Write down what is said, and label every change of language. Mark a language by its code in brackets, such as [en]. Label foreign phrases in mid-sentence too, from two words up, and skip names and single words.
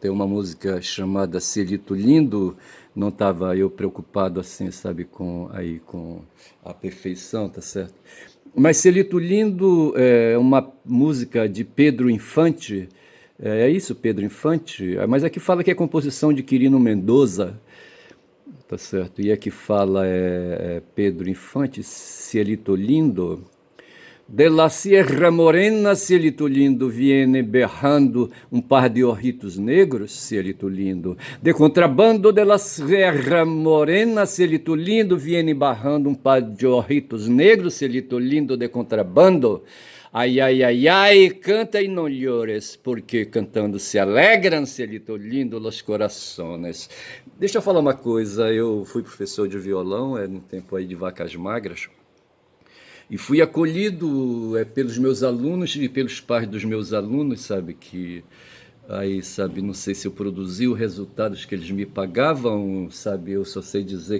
[pt] É uma música chamada Celito Lindo. Não estava eu preocupado assim, sabe, com a perfeição, tá certo? Mas Celito Lindo é uma música de Pedro Infante. É isso, Pedro Infante? Mas aqui fala que é composição de Quirino Mendoza, tá certo? E aqui fala Pedro Infante, Cielito Lindo. [es] De la Sierra Morena, cielito lindo, viene berrando um par de orritos negros, cielito lindo. De contrabando de la Sierra Morena, cielito lindo, viene barrando um par de orritos negros, cielito lindo, de contrabando. Ai, ai, ai, ai, canta [pt] e não [es] llores, porque cantando se alegram, cielito lindo, los corazones. [pt] Deixa eu falar uma coisa, eu fui professor de violão, no tempo aí de vacas magras, e fui acolhido pelos meus alunos e pelos pais dos meus alunos, sabe, que aí, sabe, não sei se eu produzi os resultados que eles me pagavam, sabe, eu só sei dizer